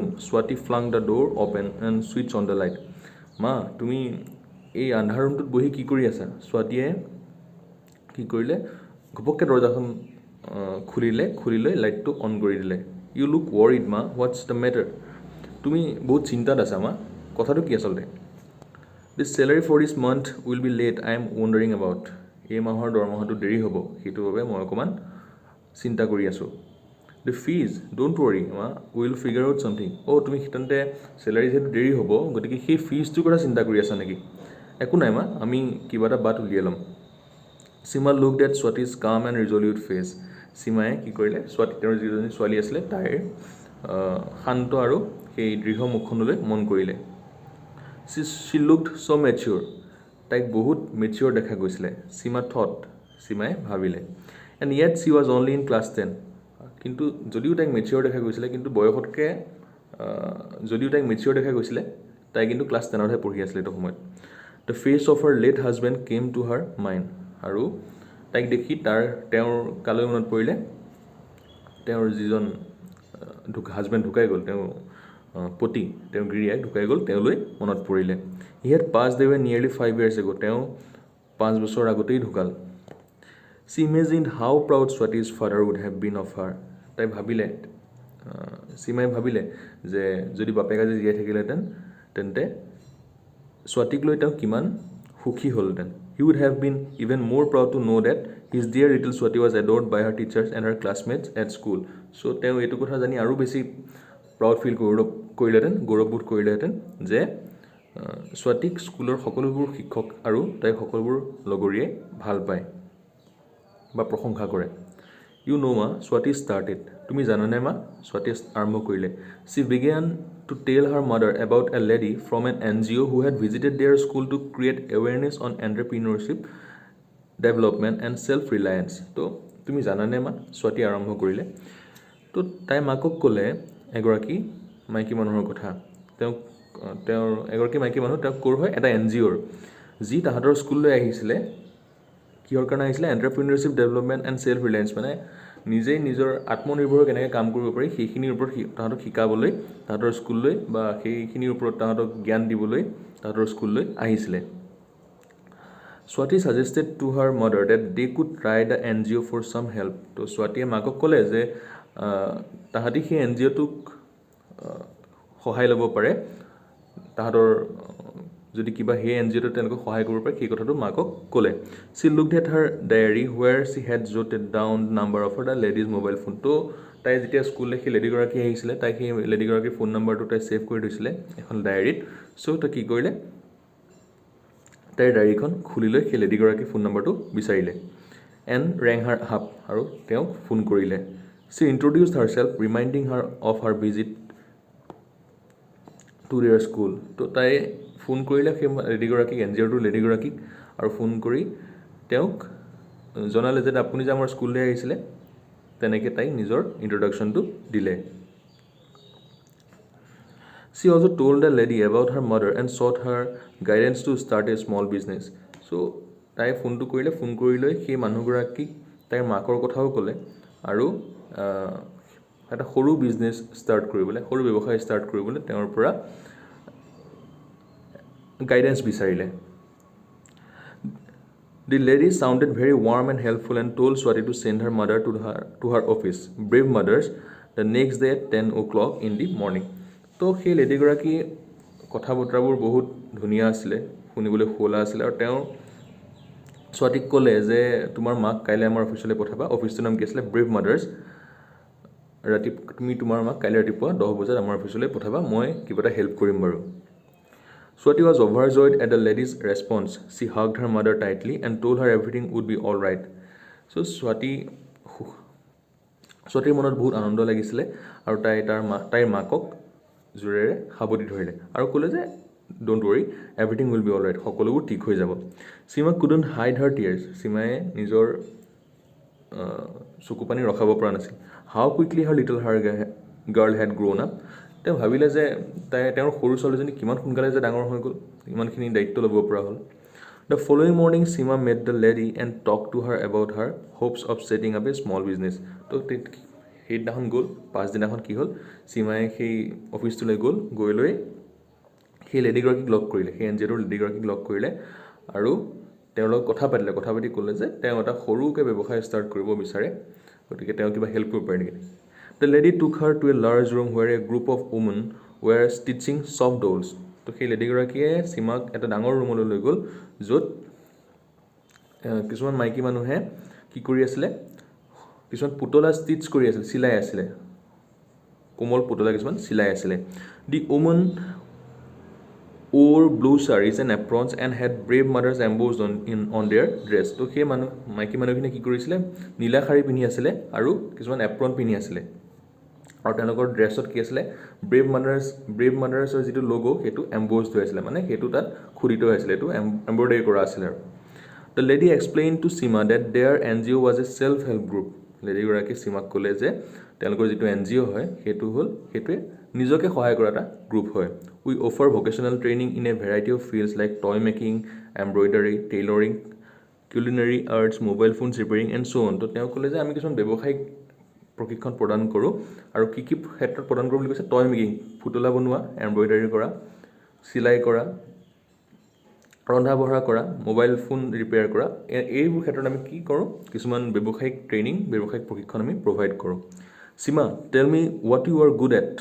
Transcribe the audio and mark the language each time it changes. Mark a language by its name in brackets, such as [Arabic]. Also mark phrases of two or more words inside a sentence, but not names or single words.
[English] স্বাতী flung the door open and switch on the light. [Assamese] মা, তুমি এই আন্ধাৰ ৰুমটোত বহি কি কৰি আছা? স্বাতীয়ে কি কৰিলে, ঘপককৈ দৰ্জাখন খুলি লৈ লাইটটো অন কৰি দিলে। [English] You look worried মা, what's the matter? [Assamese] তুমি বহুত চিন্তাত আছা মা, কথাটো কি আচলতে? [English] This salary for this month will be late. I am wondering about. [Assamese] এই মাহৰ দৰমহাটো দেৰি হ'ব, সেইটোৰ বাবে মই অকণমান চিন্তা কৰি আছোঁ। [English] The fees, don't worry মা, we'll figure out something. [Assamese] তুমি তেন্তে চেলাৰী যিহেতু দেৰি হ'ব, গতিকে সেই ফিজটোৰ কথা চিন্তা কৰি আছা নেকি? একো নাই মা, আমি কিবা এটা বাট উলিয়াই ল'ম। [English] Seema looked at Swati's calm and resolute face. [Assamese] সীমায়ে কি কৰিলে, তেওঁৰ যিজনী ছোৱালী আছিলে তাইৰ শান্ত আৰু সেই দৃঢ় মুখখনলৈ মন কৰিলে। [English] She looked so mature. [Assamese] তাইক বহুত মেচিয়ৰ দেখা গৈছিলে। [English] Seema thought, [Assamese] সীমায়ে ভাবিলে। [English] And yet she was only in class 10. [Assamese] কিন্তু যদিও তাইক মেচিয়ৰ দেখা গৈছিলে, কিন্তু বয়সতকৈ যদিও তাইক মেচিয়ৰ দেখা গৈছিলে, তাই কিন্তু ক্লাছ 10তহে পঢ়ি আছিলে এইটো সময়ত। [English] The face of her late husband came to her mind. [Assamese] আৰু তাইক দেখি তেওঁৰ কালৈ মনত পৰিলে, তেওঁৰ যিজন হাজবেণ্ড ঢুকাই গ'ল, তেওঁৰ পতি, তেওঁৰ গিৰিয়াক ঢুকাই গ'ল, তেওঁলৈ মনত পৰিলে। [English] He had passed away nearly 5 years ago. [Assamese] তেওঁ 5 বছৰ আগতেই ঢুকাল। [English] She imagined how proud Swati's father would have been of her. [Assamese] তাই ভাবিলে, সীমাই ভাবিলে যে যদি বাপেক আজি জীয়াই থাকিলেহেঁতেন তেন্তে স্বাতীক লৈ তেওঁ কিমান সুখী হ'লহেঁতেন। [English] He would have been even more proud to know that his dear little Swati was adored by her teachers and her classmates at school. [Assamese] So তেওঁ এইটো কথা জানি আৰু বেছি [English] proud feel [Assamese] কৰিলেহেঁতেন, গৌৰৱবোধ কৰিলেহেঁতেন যে স্বাতীক স্কুলৰ সকলোবোৰ শিক্ষক আৰু তাইক সকলোবোৰ লগৰীয়াই ভাল পায় বা প্ৰশংসা কৰে। [English] You know মা, Swati started। [Assamese] তুমি জানানে মা, স্বাতীয়ে আৰম্ভ কৰিলে। [English] She began to tell her mother about a lady from an NGO who had visited their school to create awareness on entrepreneurship, development and self-reliance. [Assamese] তো তুমি জানানে মা, স্বাতী আৰম্ভ কৰিলে। তো তাই মাকক ক'লে এগৰাকী মাইকী মানুহৰ কথা। তেওঁৰ এগৰাকী মাইকী মানুহ, তেওঁ ক'ৰ হয়, এটা NGOৰ, যি তাহাঁতৰ স্কুললৈ আহিছিলে, কিহৰ কাৰণে আহিছিলে, [English] entrepreneurship development and self reliance, [Assamese] মানে নিজেই নিজৰ আত্মনিৰ্ভৰ কেনেকৈ কাম কৰিব পাৰি সেইখিনিৰ ওপৰত তাহাঁতক শিকাবলৈ তাহাঁতৰ স্কুললৈ বা সেইখিনিৰ ওপৰত তাহাঁতক জ্ঞান দিবলৈ তাহাঁতৰ স্কুললৈ আহিছিলে [English] Swati suggested to her mother that they could try the NGO for some help. [Assamese] তো স্বাতীয়ে মাকক ক'লে যে তাহাঁতি সেই NGOটোক সহায় ল'ব পাৰে তাহাঁতৰ যদি কিবা সেই NGOটো তেওঁলোকক সহায় কৰিব পাৰে সেই কথাটো মাকক ক'লে [English] She looked at her diary where she had jotted down the number of the lady's mobile phone. [Assamese] তো তাই যেতিয়া স্কুললৈ সেই লেডিগৰাকী আহিছিলে তাই সেই লেডিগৰাকীৰ ফোন নম্বৰটো তাই ছেভ কৰি থৈছিলে এখন ডায়েৰীত চ' তাই কি কৰিলে তাইৰ ডায়েৰীখন খুলি লৈ সেই লেডিগৰাকীৰ ফোন নম্বৰটো বিচাৰিলে [English] and rang her up [Assamese] আৰু তেওঁক ফোন কৰিলে [English] She introduced herself, reminding her of her visit to their school. [Assamese] তো তাই ফোন কৰিলে সেই লেডিগৰাকীক NGOটোৰ লেডিগৰাকীক আৰু ফোন কৰি তেওঁক জনালে যে আপুনি যে আমাৰ স্কুললৈ আহিছিলে তেনেকৈ তাই নিজৰ ইন্ট্ৰডাকশ্যনটো দিলে [English] She also told the lady about her mother and sought her guidance to start a small business. [Assamese] So তাই ফোনটো কৰিলে ফোন কৰি লৈ সেই মানুহগৰাকীক তাইৰ মাকৰ কথাও ক'লে আৰু এটা সৰু বিজনেছ ষ্টাৰ্ট কৰিবলৈ সৰু ব্যৱসায় ষ্টাৰ্ট কৰিবলৈ তেওঁৰ পৰা গাইডেন্স বিচাৰিলে [English] The lady sounded very warm and helpful and told Swati to send her mother to her office, Brave Mothers, the next day at 10 o'clock in the morning. [Assamese] তো সেই লেডিগৰাকী কথা বতৰাবোৰ বহুত ধুনীয়া আছিলে শুনিবলৈ শুৱলা আছিলে আৰু তেওঁ স্বাতীক ক'লে যে তোমাৰ মাক কাইলৈ আমাৰ অফিচলৈ পঠাবা অফিচটোৰ নাম কি আছিলে ব্ৰেভ মাদাৰ্ছ তুমি তোমাৰ মাক কাইলৈ ৰাতিপুৱা 10 বজাত আমাৰ অফিচলৈ পঠাবা মই কিবা এটা হেল্প কৰিম বাৰু [English] Swati was overjoyed at the lady's response. She hugged her mother tightly and told her everything would be all right. [Assamese] So Swatiৰ মনত বহুত আনন্দ লাগিছিলে আৰু তাইৰ মাকক জোৰেৰে সাৱটি ধৰিলে আৰু ক'লে যে [English] don't worry everything will be all right [Assamese] সকলোবোৰ ঠিক হৈ যাব সীমা [English] couldn't hide her tears [Assamese] সীমায়ে নিজৰ চকুপানী ৰখাব পৰা নাছিল [English] how quickly her little girl had grown up [Assamese] তেওঁ ভাবিলে যে তেওঁৰ সৰু ছোৱালীজনী কিমান সোনকালে যে ডাঙৰ হৈ গ'ল ইমানখিনি দায়িত্ব ল'ব পৰা হ'ল [English] The following morning Sima met the lady and talked to her about her hopes of setting up a small business [Assamese] তো সেইদিনাখন গ'ল পাছদিনাখন কি হ'ল সীমায়ে সেই অফিচটোলৈ গৈ লৈ সেই লেডিগৰাকীক লগ কৰিলে সেই NGOটোৰ লেডিগৰাকীক লগ কৰিলে আৰু তেওঁৰ লগত কথা পাতি ক'লে যে তেওঁ এটা সৰুকৈ ব্যৱসায় ষ্টাৰ্ট কৰিব বিচাৰে গতিকে তেওঁ কিবা হেল্প কৰিব পাৰে নেকি [English] The lady took her to a large room where a group of women were stitching soft dolls. [Assamese] তো সেই লেডিগৰাকীয়ে সীমাক এটা ডাঙৰ ৰুমলৈ লৈ গ'ল য'ত কিছুমান মাইকী মানুহে কি কৰি আছিলে কিছুমান পুতলা ষ্টিচ কৰি আছিল চিলাই আছিলে কোমল পুতলা কিছুমান চিলাই আছিলে [English] The woman wore blue sarees and aprons and had brave mothers embossed on their dress. [Assamese] তো সেই মাইকী মানুহখিনি কি কৰিছিলে নীলা শাৰী পিন্ধি আছিলে আৰু কিছুমান এপ্ৰন পিন্ধি আছিলে আৰু তেওঁলোকৰ ড্ৰেছত কি আছিলে ব্ৰেভ মাদাৰ্ছৰ যিটো লোগো সেইটো এম্বছড হৈ আছিলে মানে সেইটো তাত খোদিত হৈ আছিলে এইটো এম্ব্ৰইডাৰী কৰা আছিলে আৰু [English] The lady explained to Sima that their NGO was a self-help group. [Assamese] লেডিগৰাকী সীমাক ক'লে যে তেওঁলোকৰ যিটো NGO হয় সেইটোৱে নিজকে সহায় কৰা এটা গ্ৰুপ হয় [English] We offer vocational training in a variety of fields like toy making, embroidery, tailoring, culinary arts, mobile phones repairing and so on. [Assamese] তো তেওঁ ক'লে যে আমি কিছুমান ব্যৱসায়িক প্ৰশিক্ষণ প্ৰদান কৰোঁ আৰু কি ক্ষেত্ৰত প্ৰদান কৰোঁ বুলি কৈছে [English] toy making [Assamese] পুতলা বনোৱা এম্ব্ৰইডাৰী কৰা চিলাই কৰা ৰন্ধা বঢ়া কৰা মোবাইল ফোন ৰিপেয়াৰ কৰা এইবোৰ ক্ষেত্ৰত আমি কি কৰোঁ কিছুমান ব্যৱসায়িক প্ৰশিক্ষণ আমি প্ৰভাইড কৰোঁ [English] Sima, tell me what you are good at.